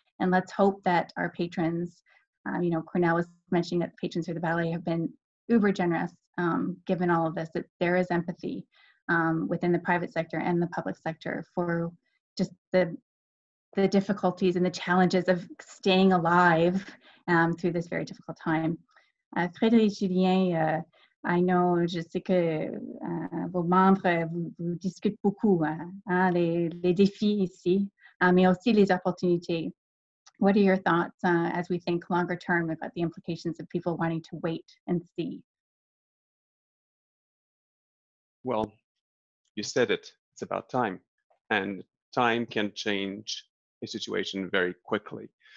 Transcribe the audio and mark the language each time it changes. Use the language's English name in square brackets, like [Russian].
[English] And let's hope that our patrons, you know, Cornell was mentioning that patrons of the ballet have been uber generous given all of this, that there is empathy within the private sector and the public sector for just the difficulties and the challenges of staying alive through this very difficult time. [French] Frédéric Julien, I know, je sais que vos membres vous discutent beaucoup, les défis ici, mais aussi les opportunités. [English] What are your thoughts as we think longer term about the implications of people wanting to wait and see? Well, you said it. It's about time. And time can change a situation very quickly.